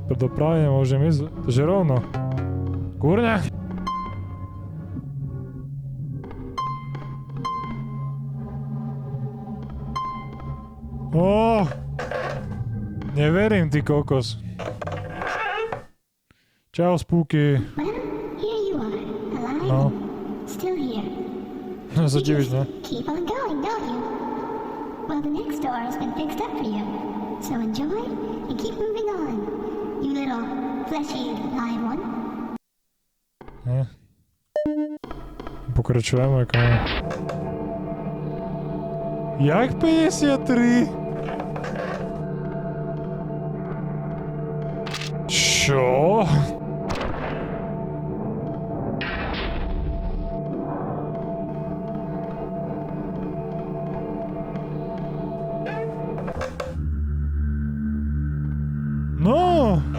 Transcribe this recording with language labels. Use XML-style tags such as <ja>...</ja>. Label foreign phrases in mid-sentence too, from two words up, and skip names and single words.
<sk>Doprave nemôžem ísť. Takže rovno. Kurňa. Neverím, ty kokos. Čau, spooky.</sk> <en>Well, here you are, alive</en> <sk>No.</sk> <en>and still here.</en> <sk>No sa divíš, ne?</sk> <en>Keep on going, don't you? Well, the next door has been fixed up for you. So enjoy and keep moving on, you little fleshy live one.</en> <sk>Ne. Pokračujeme, kamo. Jak 53? Čo? No!</sk>